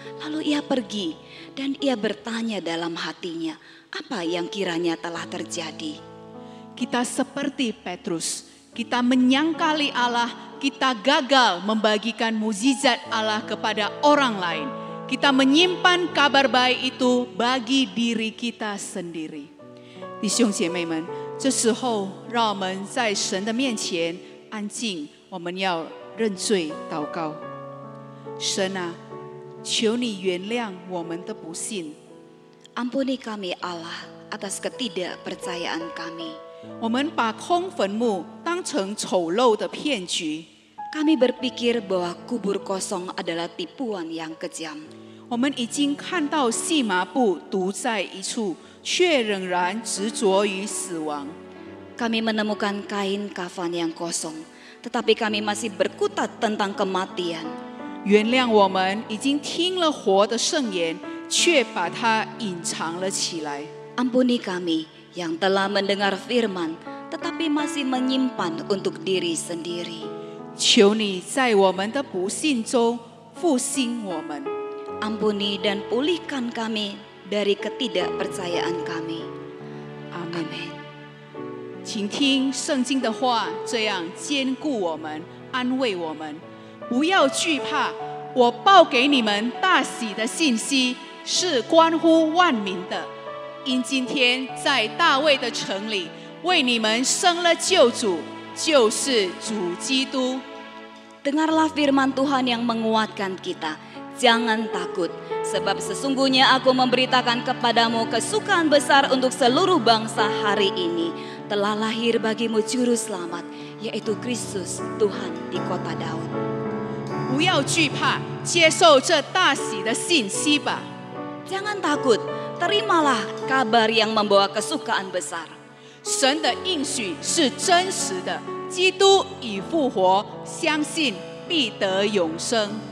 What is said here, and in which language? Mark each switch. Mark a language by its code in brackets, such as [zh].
[id] Lalu ia pergi dan ia bertanya dalam hatinya, apa yang kiranya telah terjadi. Kita seperti Petrus, kita menyangkali Allah, kita gagal membagikan mukjizat Allah kepada orang lain. Kita menyimpan kabar baik itu bagi diri kita sendiri. [zh] 弟兄姐妹们，这时候让我们在神的面前安静，我们要认罪祷告。神啊，求你原谅我们的不信。 [id] Ampuni kami Allah atas ketidakpercayaan kami. [zh] 我们把空坟墓当成丑陋的骗局。 [id] Kami berpikir bahwa kubur kosong adalah tipuan yang kejam. [zh] 我们已经看到细麻布独在一处，却仍然执着于死亡。 [id] Kami menemukan kain kafan yang kosong, tetapi kami masih berkutat tentang kematian. [zh] 原谅我们已经听了活的圣言，却把它隐藏了起来。 [id] Ampuni kami yang telah mendengar firman, tetapi masih menyimpan untuk diri sendiri. [zh] 求你在我们的不信中复兴我们。 [id] Ampuni dan pulihkan kami dari ketidakpercayaan kami. [zh] 阿门。 [id] Amin. [zh] 请听圣经的话，这样坚固我们，安慰我们。不要惧怕，我报给你们大喜的信息，是关乎万民的。因今天在大卫的城里为你们生了救主，就是主基督。 [id] Dengarlah firman Tuhan yang menguatkan kita. Jangan takut, sebab sesungguhnya aku memberitakan kepadamu kesukaan besar untuk seluruh bangsa hari ini. Telah lahir bagimu juru selamat, yaitu Kristus Tuhan di kota Daud. [zh] 不要惧怕，接受这大喜的信息吧。 [id] Jangan takut, terimalah kabar yang membawa kesukaan besar. [zh] 神的应许是真实的，基督已复活，相信必得永生。